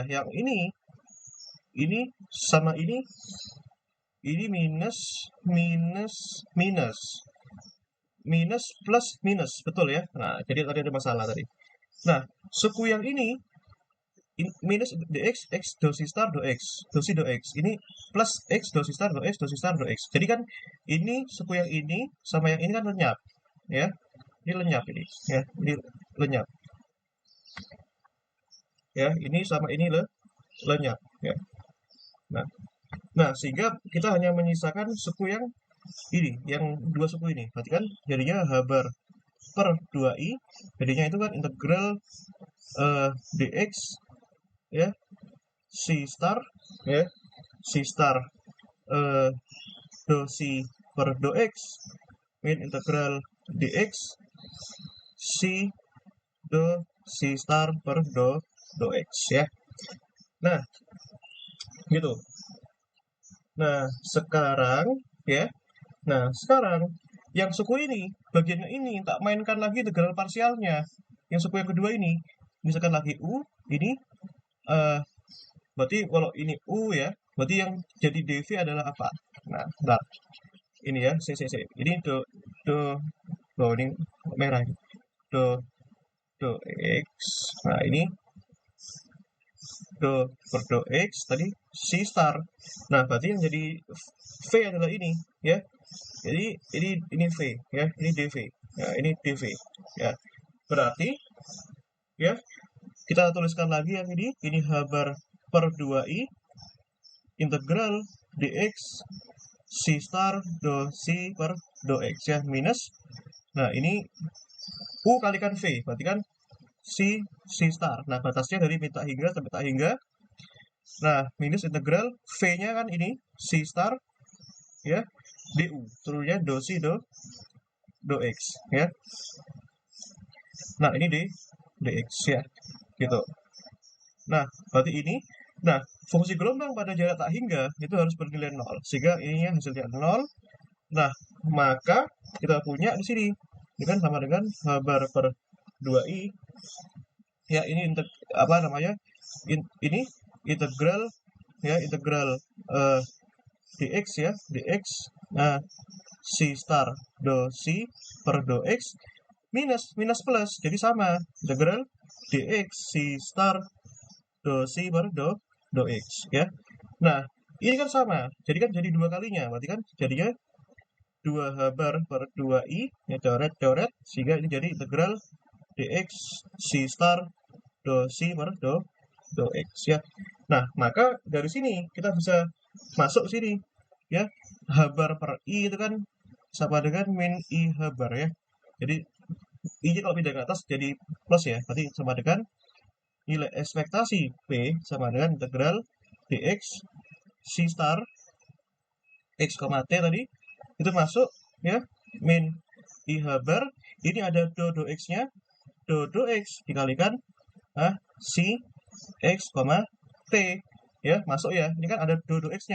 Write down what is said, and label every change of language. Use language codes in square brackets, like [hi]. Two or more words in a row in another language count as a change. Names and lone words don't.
[id] Yang ini sama ini minus plus minus, betul ya. Nah, jadi tadi ada masalah tadi. Nah, suku yang ini minus dx x dosi star do x dosi do x, ini plus x dosi star do x dosi star do x. Jadi kan ini suku yang ini sama yang ini kan lenyap ya, ini lenyap ini ya, ini lenyap ya, ini sama ini lenyap ya. Nah, sehingga kita hanya menyisakan suku yang ini, yang dua suku ini. Berarti kan jadinya H bar per 2i, jadinya itu kan integral dx ya si star ya, si star do si per do x min integral dx si do si star per do x ya. Nah, gitu. Nah, sekarang ya. Nah, sekarang yang suku ini, bagiannya ini tak mainkan lagi integral parsialnya. Yang suku yang kedua ini, misalkan lagi u, ini berarti kalau ini u ya, berarti yang jadi dv adalah apa? Nah, bentar. Ini ya, ini do ini merah ini. Do x. Nah, ini do per do x tadi c star. Nah, berarti yang jadi v adalah ini ya. Jadi ini v ya, ini dv. Ya, ini dv ya. Berarti ya kita tuliskan lagi yang ini h bar per 2i integral dx c star do c per do x ya minus. Nah, ini u kalikan v, berarti kan c star. Nah, batasnya dari min tak hingga sampai tak hingga. Nah, minus integral v-nya kan ini c star ya du, turunnya do c do x ya. Nah, ini dx ya gitu. Nah, berarti ini, nah fungsi gelombang pada jarak tak hingga itu harus bernilai 0 sehingga ininya hasilnya 0. Nah, maka kita punya di sini ini kan sama dengan h bar per 2i ya, ini apa namanya, ini integral ya, integral dx ya, dx c star do c per do x minus plus, jadi sama integral dx si star do si per do x ya. Nah, ini kan sama, jadi kan jadi 2 kalinya, berarti kan jadinya 2h bar per 2i ya, coret sehingga ini jadi integral dx si star do si per do x ya. Nah, maka dari sini kita bisa masuk sini ya, h bar per i itu kan sama dengan min i h bar ya. Jadi i-nya kalau pindah ke atas jadi plus ya, berarti sama dengan nilai ekspektasi p sama dengan integral dx si star x, t tadi itu masuk ya, min i h bar, ini ada do x-nya, do x dikalikan si x, t ya, masuk ya, ini kan ada do x-nya.